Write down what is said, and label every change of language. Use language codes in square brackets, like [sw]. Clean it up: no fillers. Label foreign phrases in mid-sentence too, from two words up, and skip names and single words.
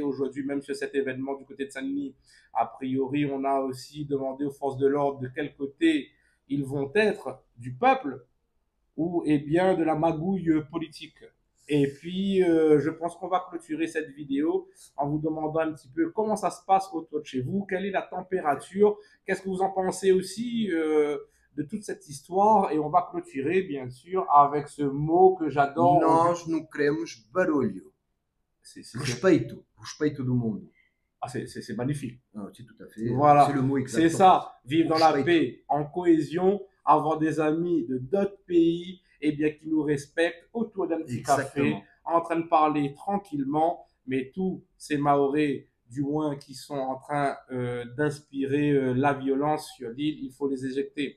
[fr] Aujourd'hui, même sur cet événement du côté de Saint-Denis, a priori, on a aussi demandé aux forces de l'ordre de quel côté ils vont être, du peuple ou eh bien de la magouille politique. Et puis, je pense qu'on va clôturer cette vidéo en vous demandant un petit peu comment ça se passe autour de chez vous, quelle est la température, qu'est-ce que vous en pensez aussi de toute cette histoire. Et on va clôturer, bien sûr, avec ce mot que j'adore. [pt] Nós não queremos barulho. [fr] C'est [pt] Respeito do mundo. [fr] ah, c'est magnifique. Ah, c'est tout à fait. Voilà, C'est le mot exact. c'est ça, vivre dans la Respect. paix, en cohésion, avoir des amis de d'autres pays, et bien qui nous respectent autour d'un petit café, Exactement. en train de parler tranquillement, mais tous ces Mahorais, du moins, qui sont en train d'inspirer la violence sur l'île, il faut les éjecter.